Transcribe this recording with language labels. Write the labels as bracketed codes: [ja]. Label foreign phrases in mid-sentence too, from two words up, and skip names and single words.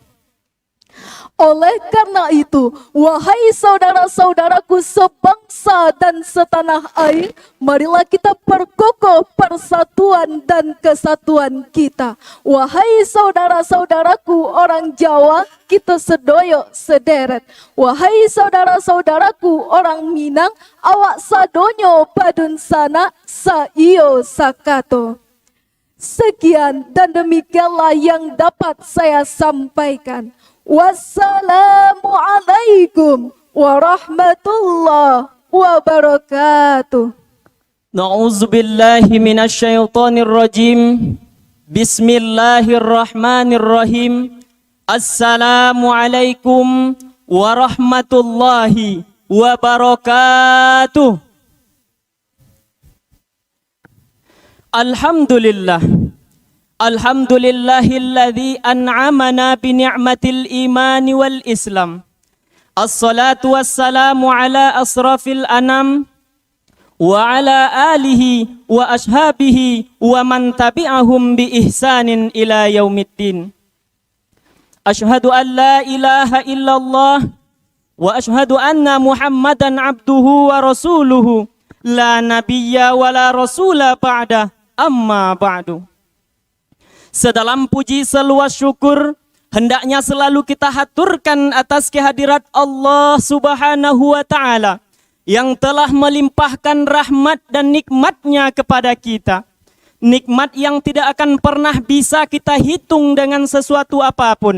[id] Oleh karena itu, wahai saudara-saudaraku sebangsa dan setanah air, marilah kita perkokoh persatuan dan kesatuan kita. Wahai saudara-saudaraku orang Jawa, kita [jv] sedoyo sederet. [id] Wahai saudara-saudaraku orang Minang, [min] awak sadonyo padun sana, saiyo sakato. [id] Sekian dan demikianlah yang dapat saya sampaikan. [ar] والسلام عليكم ورحمة الله وبركاته. نعوذ بالله من الشيطان الرجيم. بسم الله الرحمن الرحيم. السلام عليكم ورحمة الله وبركاته. Alhamdulillah. الحمد لله الذي أنعمنا بنعمة الإيمان والإسلام. والصلاة والسلام على أشرف الأنام وعلى آله وأصحابه ومن تبعهم بإحسان إلى يوم الدين. أشهد أن لا إله إلا الله وأشهد أن محمدا عبده ورسوله لا نبي ولا رسول بعده أما بعد. [id] Sedalam puji seluas syukur hendaknya selalu kita haturkan atas kehadirat Allah [ar] سبحانه وتعالى [id] yang telah melimpahkan rahmat dan nikmatnya kepada kita. Nikmat yang tidak akan pernah bisa kita hitung dengan sesuatu apapun.